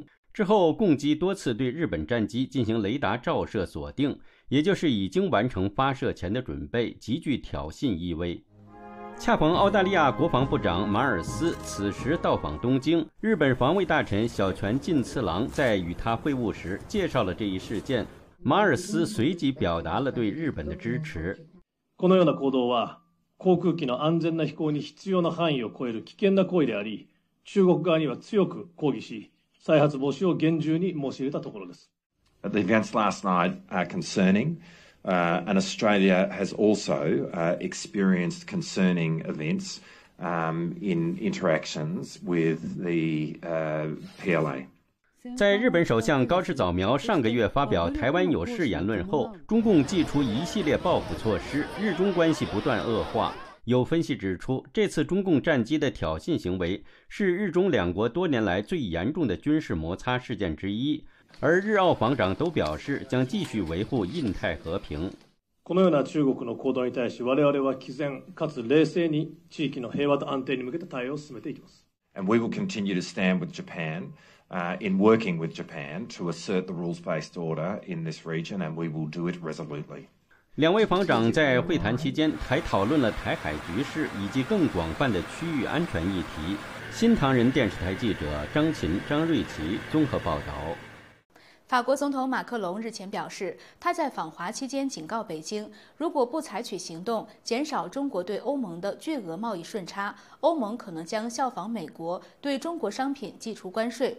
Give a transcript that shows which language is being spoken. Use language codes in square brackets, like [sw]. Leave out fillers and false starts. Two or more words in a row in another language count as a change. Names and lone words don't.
[zh] 之后，共机多次对日本战机进行雷达照射锁定，也就是已经完成发射前的准备，极具挑衅意味。恰逢澳大利亚国防部长马尔斯此时到访东京，日本防卫大臣小泉进次郎在与他会晤时介绍了这一事件。马尔斯随即表达了对日本的支持。 [ja] このような行動は航空機の安全な飛行に必要な範囲を超える危険な行為であり、中国側には強く抗議し、再発防止を厳重に申し入れたところです。 [en] The events last night are concerning, and Australia has also experienced concerning events in interactions with the PLA. [zh] 在日本首相高市早苗上个月发表台湾有事言论后，中共祭出一系列报复措施，日中关系不断恶化。有分析指出，这次中共战机的挑衅行为是日中两国多年来最严重的军事摩擦事件之一，而日澳防长都表示将继续维护印太和平。 [ja] このような中国の行動に対し、我々は毅然かつ冷静に地域の平和と安定に向けた対応を進めていきます。 [en] And we will continue to stand with Japan.In working with Japan to assert the rules-based order in this region, and we will do it resolutely. [zh] 两位防长在会谈期间还讨论了台海局势以及更广泛的区域安全议题。新唐人电视台记者张琴、张瑞琪综合报道。法国总统马克龙日前表示，他在访华期间警告北京，如果不采取行动减少中国对欧盟的巨额贸易顺差，欧盟可能将效仿美国对中国商品寄出关税。